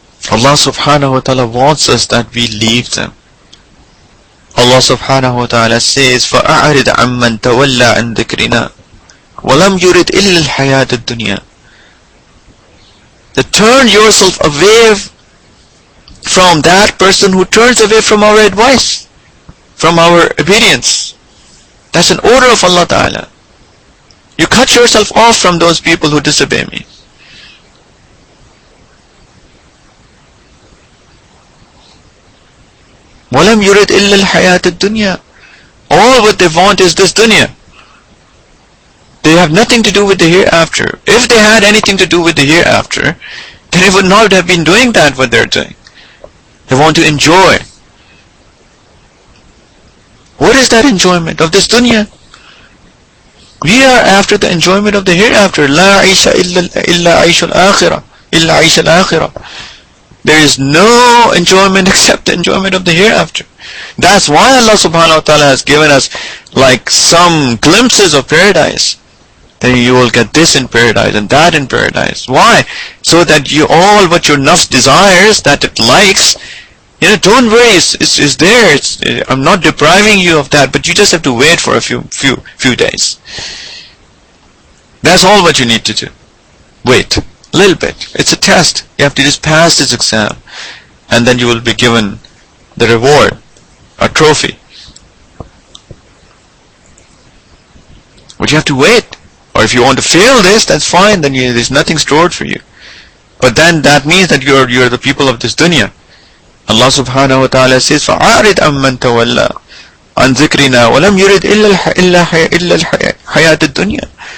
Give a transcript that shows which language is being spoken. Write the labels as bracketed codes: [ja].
[en] Allah subhanahu wa ta'ala wants us that we leave them. [ar] Allah subhanahu wa ta'ala says, فَأَعْرِضْ عَمَّنْ تَوَلَّى عَنْ ذِكْرِنَا وَلَمْ يُرِدْ إِلَّا الْحَيَاةَ الدُّنْيَا. [en] That turn yourself away from that person who turns away from our advice, from our obedience. That's an order of Allah Ta'ala. You cut yourself off from those people who disobey me. [ar] وَلَمْ يُرِدْ إِلَّا الْحَيَاةَ الدُّنْيَا. [en] All what they want is this dunya. They have nothing to do with the hereafter. If they had anything to do with the hereafter, then they would not have been doing that what they're doing. They want to enjoy. What is that enjoyment of this dunya? We are after the enjoyment of the hereafter. [ar] لا عيش إلا عيش الآخرة إلا عيش الآخرة. [en] There is no enjoyment except the enjoyment of the hereafter. That's why Allah subhanahu wa ta'ala has given us like some glimpses of paradise. Then you will get this in paradise and that in paradise. Why? So that you all what your nafs desires, that it likes, don't worry, it's there. I'm not depriving you of that, but you just have to wait for a few days. That's all what you need to do. Wait a little bit. It's a test. You have to just pass this exam, and then you will be given the reward, a trophy. But you have to wait. Or if you want to fail this, that's fine. Then there's nothing stored for you. But then that means that you're the people of this dunya. [ar] Allah subhanahu wa ta'ala says, فَعَارِدْ أَمَّنْ تَوَلَّى عَنْ ذِكْرِنَا وَلَمْ يُرِدْ إِلَّا الْحَيَاةَ الدُّنْيَا.